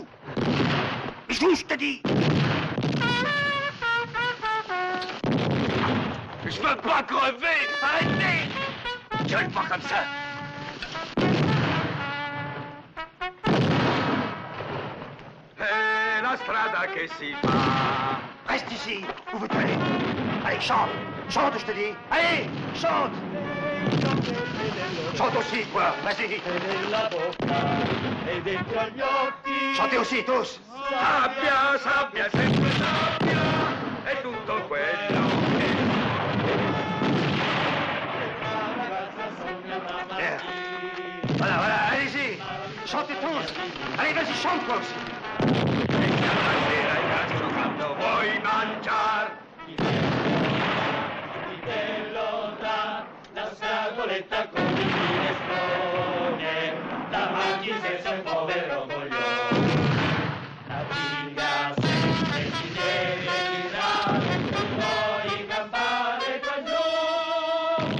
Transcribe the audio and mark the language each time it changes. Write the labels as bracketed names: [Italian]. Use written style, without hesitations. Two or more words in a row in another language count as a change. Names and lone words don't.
[French] Joue, je te dis! Je veux pas crever! Arrêtez! Gueule pas comme ça! [Italian] la strada che si fa. [French] Reste ici! Où veux-tu aller? Allez, chante! Chante, je te dis! Allez, chante! Chante aussi, toi! Vas-y! Chantez aussi, tous! [Italian] Sabbia, sempre sabbia, è tutto quello che... [French] Voilà, allez-y. Chantez tous. Allez, vas-y, chante toi aussi. [Italian] Ragazzo, quando vuoi mangiare, la scatoletta con il minestrone, davanti senza il povero coglione. La figa sempre si deve tirare, non vuoi campare qua giù.